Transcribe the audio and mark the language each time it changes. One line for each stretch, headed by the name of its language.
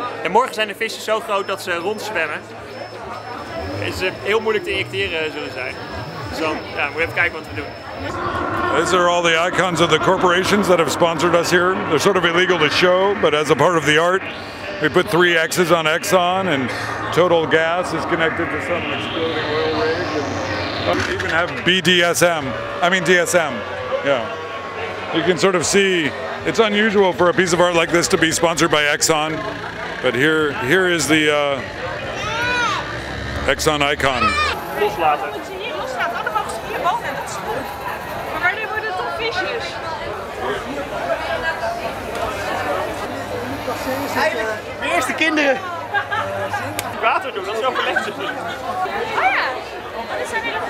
Dutch: Morgen zijn de vissen zo groot dat ze rondzwemmen. Het is heel moeilijk te injecteren zullen zijn. Dus dan moeten we even kijken wat we doen.
English: These are all the icons of the corporations that have sponsored us here. They're sort of illegal to show, but as a part of the art, we put 3 X's on Exxon, and Total Gas is connected to some exploding oil rig. And we even have DSM. Yeah. You can sort of see, it's unusual for a piece of art like this to be sponsored by Exxon, but here is the Exxon icon.
Dutch: Loslaten. Als je hier loslaat, dan mogen ze hier wonen en dat is goed. Maar wanneer worden het toch visjes? De eerste kinderen. Water doen, dat is wel verlegd. Oh ja, dat zijn hele